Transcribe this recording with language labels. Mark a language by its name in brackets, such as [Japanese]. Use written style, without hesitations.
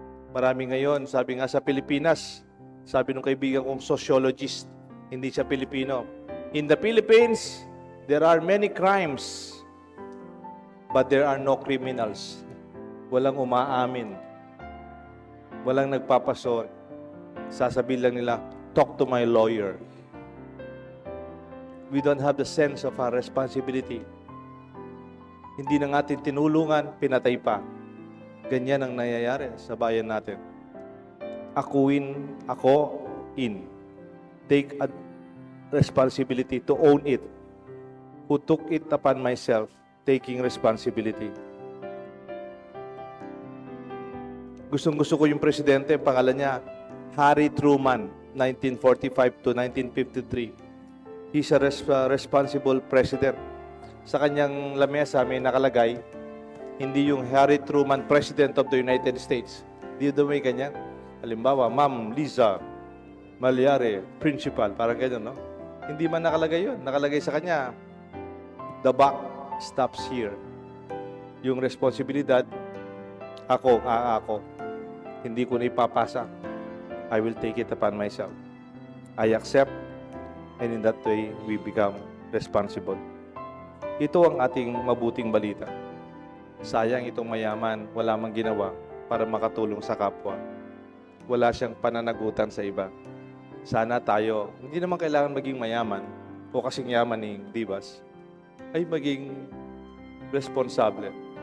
[Filipino] Marami ngayon, sabi nga sa Pilipinas, sabi ng kaibigan kong sociologist, hindi siya Pilipino, [English] in the Philippines, there are many crimes, but there are no criminals. [Filipino] Walang umaamin. Walang nagpapasor. Sasabihin lang nila, [English] talk to my lawyer. We don't have the sense of our responsibility. [Filipino] Hindi na natin tinulungan, pinatay pa. Ganyan ang nangyayari sa bayan natin. Akuin, ako, in. [English] Take a responsibility to own it. Who took it upon myself, taking responsibility. [Filipino] Gustong-gusto ko yung presidente, pangalan niya, Harry Truman, 1945 to 1953. [English] He's a responsible president. [Filipino] Sa kanyang lamesa may nakalagay, hindi yung Harry Truman, President of the United States. Di daw may ganyan. Halimbawa, Ma'am Liza Malyari, Principal, parang ganyan, no? Hindi man nakalagay yun. Nakalagay sa kanya, [English] the buck stops here. [Filipino] Yung responsibilidad, ako. Hindi ko na ipapasa. [English] I will take it upon myself. I accept, and in that way, we become responsible. [Filipino] Ito ang ating mabuting balita. Sayang itong mayaman, wala mang ginawa para makatulong sa kapwa. Wala siyang pananagutan sa iba. Sana tayo, hindi naman kailangan maging mayaman o kasing yaman ni Divas, ay maging responsable.